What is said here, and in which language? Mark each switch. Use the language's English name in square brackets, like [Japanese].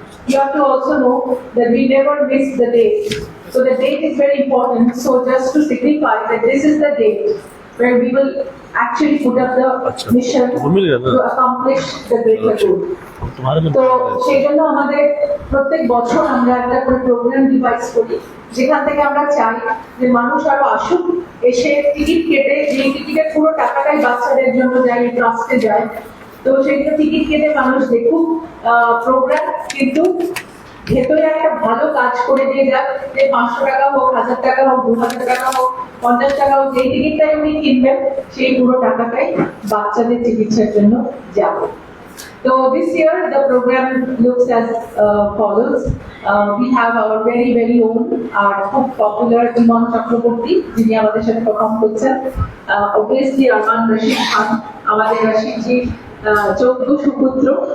[English] You have to also know that we never miss the date, so the date is very important. So just to signify that this is the date where we will actually put up the mission to accomplish the greater goal. [Bangla] তো সেই জন্য আমাদের প্রত্যেক বছর আমরা একটা করে programme device করি, যেখান থেকে আমরা চাই যে মানুষ আরো আসুক, এসে টিকিট কেটে, যে টিকিটের পুরো টাকাটাই বাচ্চাদের জন্য যায়, ট্রাস্টে যায়। তো সেগুলো টিকিট কেটে মানুষ দেখুক প্রোগ্রাম, কিন্তু ভেতরে একটা ভালো কাজ করে দিয়ে যাক, যে 500 টাকা হোক, 1000 টাকা হোক, 2000 টাকা হোক, 50 টাকা হোক, যেই টিকিটটাই উনি কিনবেন সেই পুরো টাকাটাই বাচ্চাদের চিকিৎসার জন্য যাবে। [English] So this year the program looks as follows. We have our very own, our [Bangla] খুব পপুলার ইমন চক্রবর্তী, যিনি আমাদের সাথে পারফর্ম করছেন। Obviously আরমান রশিদ খান, আমাদের রশিদজি যোগ্য সুপুত্র।